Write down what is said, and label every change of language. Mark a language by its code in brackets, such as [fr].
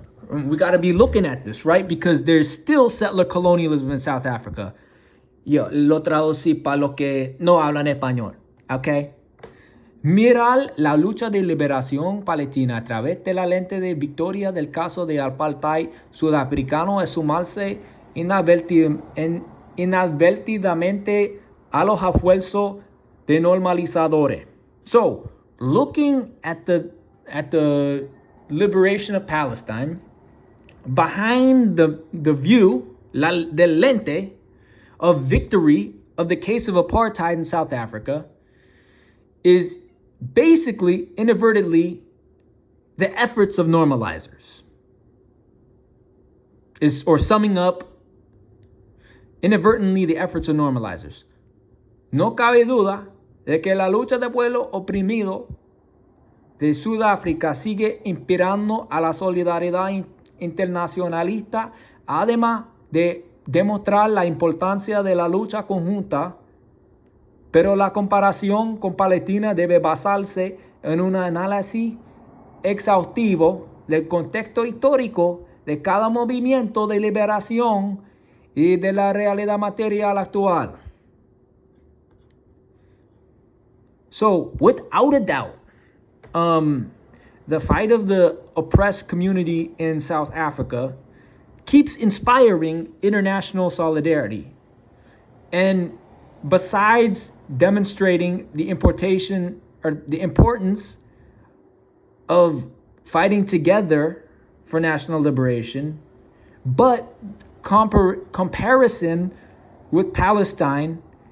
[en] We got to be looking at this, right? Because there's still settler colonialism in South Africa. [es] Yo lo traducí para los que no hablan español, okay? Mirar la lucha de liberación palestina a través de la lente de victoria del caso de apartheid sudafricano es sumarse inadvertidamente a los esfuerzos de normalizadores. [en] So, looking at the liberation of Palestine, behind the view, the lente of victory of the case of apartheid in South Africa, is basically, inadvertently, the efforts of normalizers. Or summing up, inadvertently, the efforts of normalizers. [es] No cabe duda de que la lucha del pueblo oprimido de Sudáfrica sigue inspirando a la solidaridad internacionalista, además de demostrar la importancia de la lucha conjunta. Pero la comparación con Palestina debe basarse en un análisis exhaustivo del contexto histórico de cada movimiento de liberación y de la realidad material actual. [en] So, without a doubt, the fight of the oppressed community in South Africa keeps inspiring international solidarity. And besides demonstrating the importance of fighting together for national liberation, but comparison with Palestine